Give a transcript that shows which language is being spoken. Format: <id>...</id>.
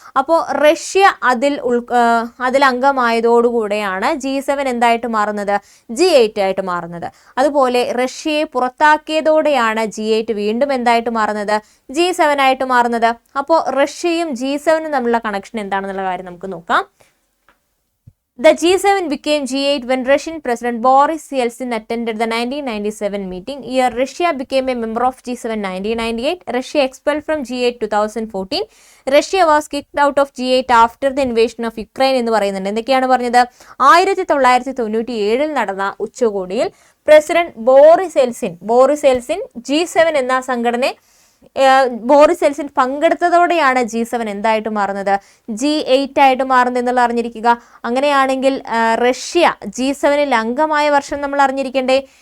<ml>അപ്പോൾ റഷ്യ അതിൽ അംഗമായതോടുകൂടെയാണ് G7 എന്തായിട്ട് മാറുന്നത്? G8 ആയിട്ട് മാറുന്നത്. അതുപോലെ റഷ്യയെ പുറത്താക്കിയതോടെയാണ് G8 വീണ്ടും എന്തായിട്ട് മാറുന്നത്? G7 ആയിട്ട് മാറുന്നത്. അപ്പോൾ റഷ്യയും G7 തമ്മിലുള്ള കണക്ഷൻ എന്താണെന്നുള്ള കാര്യം നമുക്ക് നോക്കാം.</ml> <en>The G7 became G8 when Russian President Boris Yeltsin attended the 1997 meeting. Here, Russia became a member of G7 1998. Russia expelled from G8 2014. Russia was kicked out of G8 after the invasion of Ukraine</en> <ml>എന്ന് പറയുന്നുണ്ട്. എന്തൊക്കെയാണ് പറഞ്ഞത്? 1997 നടന്ന ഉച്ചകോടിയിൽ president Boris Yeltsin G7 എന്ന സംഘടനയെ Boris Yeltsin പങ്കെടുത്തതോടെയാണ് G7 എന്തായിട്ട് മാറുന്നത്? G8 ആയിട്ട് മാറുന്നത് എന്നുള്ള അറിഞ്ഞിരിക്കുക. അങ്ങനെയാണെങ്കിൽ റഷ്യ G7 അംഗമായ വർഷം നമ്മൾ അറിഞ്ഞിരിക്കണ്ടേ?</ml>